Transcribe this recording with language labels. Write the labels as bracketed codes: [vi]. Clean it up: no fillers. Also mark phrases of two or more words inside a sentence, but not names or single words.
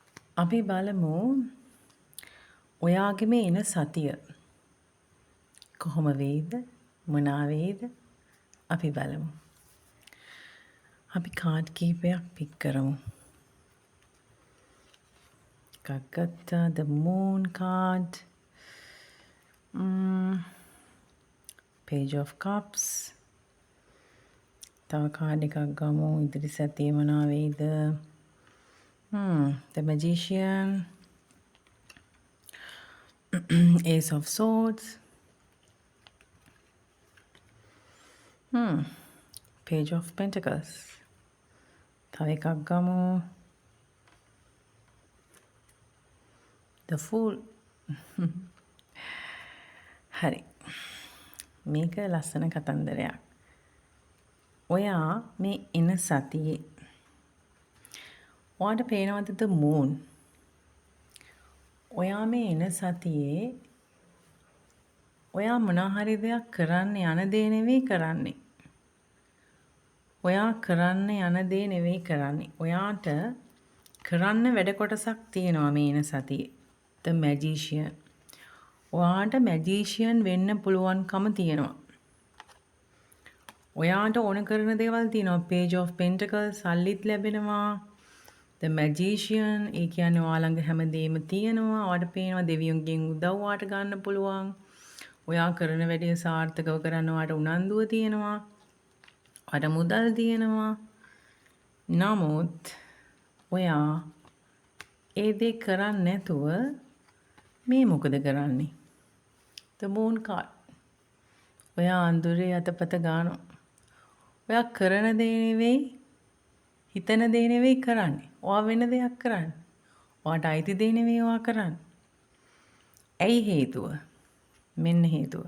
[si] අපි බලමු ඔයාගෙම එන සතිය කොහොම වෙයිද මොනා වෙයිද අපි බලමු. අපි කාඩ් කීපයක් පික් කරමු. එකක් ගත්තා [en] the moon card, page of cups. [si] තව කාඩ් එකක් ගමු ඉදිරි සතියේ මොනා වෙයිද? [en] The magician, ace of swords, page of pentacles. [si] තව එකක් ගමු [en] the fool. [si] හරි. මේක ලස්සන කතන්දරයක්. ඔයා මේ එන සතියේ ඔයාට පේනවද [en] the moon? [si] ඔයා මේ එන සතියේ ඔයා මොනා හරි දෙයක් කරන්න යන දේ නෙවෙයි කරන්නේ. ඔයා කරන්න යන දේ නෙවෙයි කරන්නේ. ඔයාට කරන්න වැඩ කොටසක් තියෙනවා මේ එන සතියේ. [en] The magician. [si] ඔයාට magician වෙන්න පුළුවන්කම තියෙනවා. ඔයාට ඕන කරන දේවල් තියෙනවා. [en] Page of Pentacles [si] සල්ලිත් ලැබෙනවා. [en] The magician [si] ඒ කියන්නේ ඔයා ළඟ හැමදේම තියෙනවා. ඔයාට පේනවා දෙවියන්ගෙන් උදව් ඔයාට ගන්න පුළුවන්. ඔයා කරන වැඩේ සාර්ථකව කරන්න ඔයාට උනන්දුව තියෙනවා. ඔයාට මුදල් තියෙනවා. නමුත් ඔයා ඒ දේ කරන්නේ නැතුව මේ මොකද කරන්නේ? [en] The moon card. [si] ඔයා අඳුරේ අතපත ගන්නවා. ඔයා කරන දේ නෙවෙයි හිතන දේ නෙවෙයි කරන්නේ. ඔයා වෙන දෙයක් කරන්නේ. ඔයාට අයිති දේ නෙවෙයි ඔයා කරන්නේ. ඇයි හේතුව? මෙන්න හේතුව.